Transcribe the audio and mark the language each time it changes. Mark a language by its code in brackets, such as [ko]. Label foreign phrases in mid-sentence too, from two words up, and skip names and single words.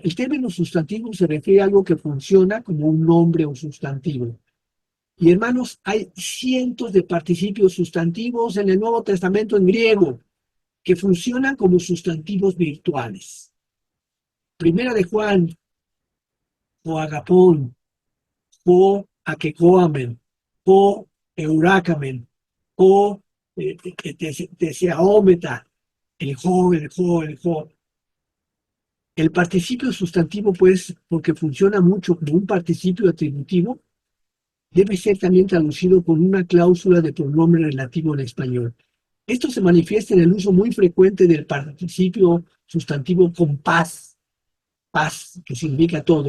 [es] El término sustantivo se refiere a algo que funciona como un nombre o sustantivo. Y hermanos, hay cientos de participios sustantivos en el Nuevo Testamento en griego que funcionan como sustantivos virtuales. Primera de Juan, [el] ὁ ἀγαπῶν, ὃ ἀκηκόαμεν, ὃ ἑωράκαμεν, ὃ ἐθεασάμεθα, el jo, el jo, el jo. [es] El participio sustantivo, pues, porque funciona mucho como un participio atributivo, debe ser también traducido con una cláusula de pronombre relativo en español. Esto se manifiesta en el uso muy frecuente del participio sustantivo con paz, paz, que significa todo.